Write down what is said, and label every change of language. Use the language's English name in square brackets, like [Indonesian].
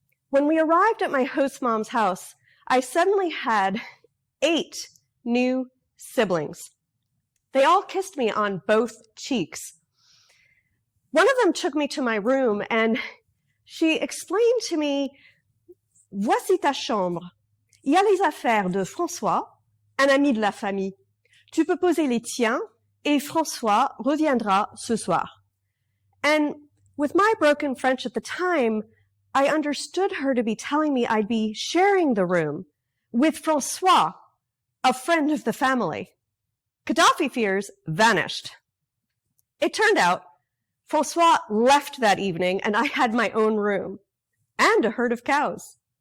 [English] When we arrived at my host mom's house, I suddenly had 8 new siblings. They all kissed me on both cheeks. One of them took me to my room and she explained to me, [French] "Voici ta chambre. Il y a les affaires de François, un ami de la famille. Tu peux poser les tiens et François reviendra ce soir." [English] And with my broken French at the time, I understood her to be telling me I'd be sharing the room with François, a friend of the family. Gaddafi fears vanished. It turned out François left that evening and I had my own room and a herd of cows.